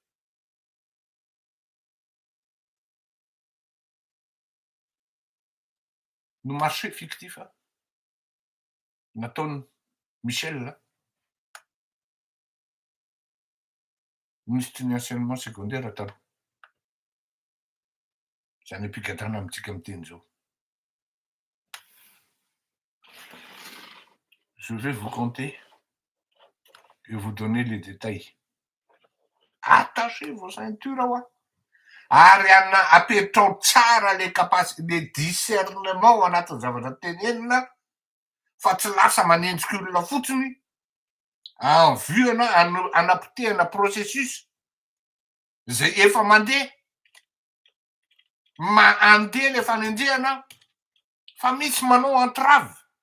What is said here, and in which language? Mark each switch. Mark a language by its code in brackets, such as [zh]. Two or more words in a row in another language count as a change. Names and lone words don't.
[mg] No [fr] marché fictif [mg] nataony Michel, ministre ny [fr] enseignement secondaire [mg] taloha. Zany ampigadana amintsika miteny zao. [fr] Je vais vous compter et vous donner les détails. Attachez vos ceintures hoa. [mg] Ary apetrao tsara [fr] le discernement [mg] anatin'ny zavatra tenenina fa tsy lasa manenjika olona fotsiny [fr] en vue [mg] anapotehana processus zay efa mandeha andeha le fanendrehana fa misy manao entrave.